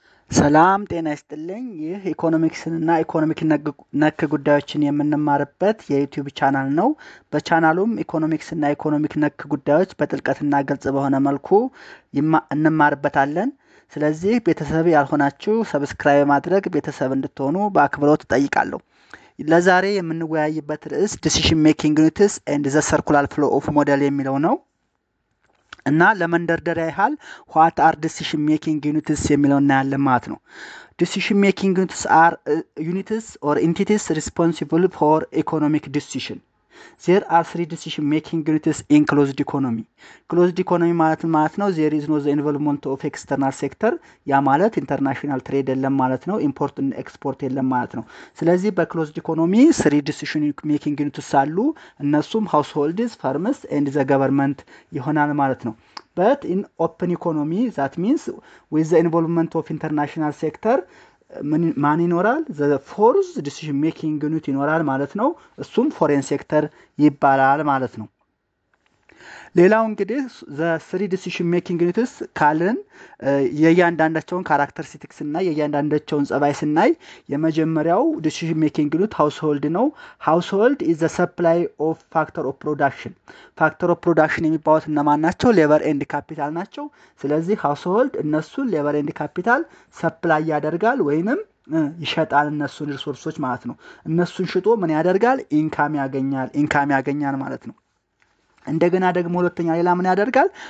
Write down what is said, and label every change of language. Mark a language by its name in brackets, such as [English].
[Amharic] ሰላም ጤና ይስጥልኝ። ይህ ኢኮኖሚክስና ኢኮኖሚክ ነክ ጉዳዮችን የምንማርበት የዩቲዩብ ቻናል ነው። በቻናሉም ኢኮኖሚክስና ኢኮኖሚክ ነክ ጉዳዮች በጥልቀትና ግልጽ በሆነ መልኩ እንማርበታለን። ስለዚህ ቤተሰብ ያልሆናችሁ ሰብስክራይብ ማድረግ ቤተሰብ እንድትሆኑ በአክብሮት እጠይቃለሁ። ለዛሬ የምንወያይበት ርዕስ [English] ዲሲሽን ሜኪንግ ዩኒትስ ኤንድ ዘ ሰርኩላር ፍሎ ኦፍ ሞዴል [Amharic] የሚለው ነው። እና ለመንደርደሪያ ያህል [English] what are decision making units [Amharic] የሚለው እናያለን ማለት ነው። [English] decision making units are units or entities responsible for economic decision. There are three decision making units in closed economy. Closed economy [Amharic] ማለት ነው [English] there is no the involvement of external sector [Amharic] ያ ማለት [English] international trade [Amharic] የለም ማለት ነው። [English] import and export [Amharic] የለም ማለት ነው። ስለዚህ [English] በclosed economy three decision making units [Amharic] አሉ። እነሱም [English] households, firms and the government [Amharic] ይሆናል ማለት ነው። [English] But in open economy that means with the involvement of international sector [Amharic] ማን ይኖራል? [English] the fourth decision making unit [Amharic] ይኖራል ማለት ነው። እሱም [English] foreign sector [Amharic] ይባላል ማለት ነው። ሌላው እንግዲህ [English] the three decision making units [Amharic] ካልን የእያንዳንዳቸውን ካራክተሪስቲክስ እና የእያንዳንዳቸውን ጸባይ ስናይ የመጀመሪያው [English] decision making unit household ነው። household is the supply of factor of production. [Amharic] factor of production የሚባሉት እነማን ናቸው? [English] ሌበር ኤንድ ካፒታል [Amharic] ናቸው። ስለዚህ household እነሱን ሌበር ኤንድ ካፒታል ሰፕላይ ያደርጋል ወይንም ይሸጣል እነሱን ሪሶርሶች ማለት ነው። እነሱን ሽጦ ምን ያደርጋል? ኢንካም ያገኛል ማለት ነው። እንደገና ደግሞ ሁለተኛ ሌላ ምን ያደርጋል?